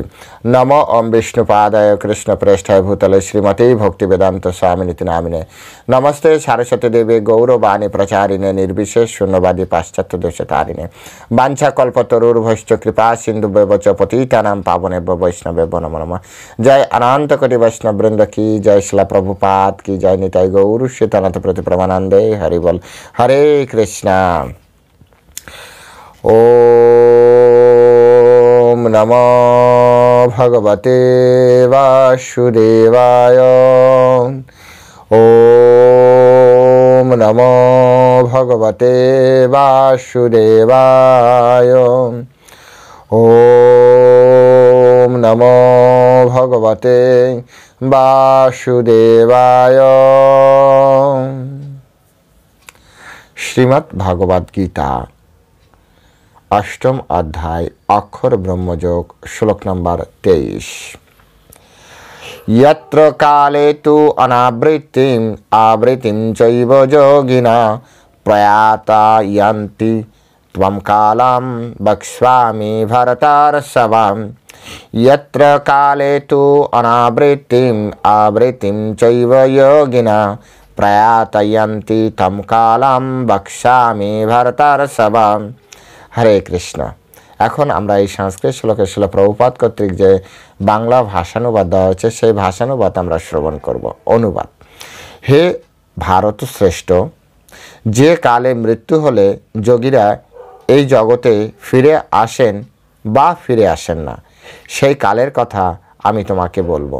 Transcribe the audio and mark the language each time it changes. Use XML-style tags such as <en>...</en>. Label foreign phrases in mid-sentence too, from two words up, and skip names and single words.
<sa>নম ওম বিষ্ণুপাদায় কৃষ্ণ প্রেষ্ঠায় ভূতলে শ্রীমতী ভক্তি বেদান্ত স্বামিনীতি নামিনে নমস্তে সারস্বতী দেবী গৌরবাণী প্রচারিণে নির্বিশেষ শূন্যবাদী পাশ্চাত্য দেশতারিণে বাঞ্ছা কল্পতরুর্ভশ্চ কৃপা সিন্ধু ব্যবচ পতিতানাম পাবনেভ্য বৈষ্ণবেভ্য নমো নমঃ।</sa> <bn>জয় অনন্ত কোটি বৈষ্ণব বৃন্দ কি জয়, শিলা প্রভুপাদ কি জয়, নিতাই গৌর শ্রীতনাথ প্রতি প্রমানন্দে হরি বল।</bn> <sa>হরে কৃষ্ণ। ওম নমো ভগবতে বাসুদেবায়। ওম নমো ভগবতে বাসুদেবায়। ওম নমো ভগবতে বাসুদেবায়।</sa> <bn>শ্রীমদ্ ভাগবত গীতা অষ্টম অধ্যায় অক্ষর ব্রহ্মযোগ শ্লোক নম্বর 23।</bn> <sa>यत्र काले तु अनावृत्तिम आवृत्तिम चैव योगिना प्रयाता यन्ति त्वं कालं वक्ष्यामि भरतर्षभा। यत्र काले तु अनावृत्तिम आवृत्तिम चैव योगिना प्रयातयन्ति तं कालं वक्ष्यामि भरतर्षभा।</sa> <bn>হরে কৃষ্ণ। এখন আমরা এই সংস্কৃত শ্লোকের শিলা প্রভুপাদ কর্তৃক যে বাংলা ভাষানুবাদ দেওয়া হয়েছে সেই ভাষানুবাদ আমরা শ্রবণ করব। অনুবাদ: হে ভারত শ্রেষ্ঠ, যে কালে মৃত্যু হলে যোগীরা এই জগতে ফিরে আসেন বা ফিরে আসেন না, সেই কালের কথা আমি তোমাকে বলবো।</bn>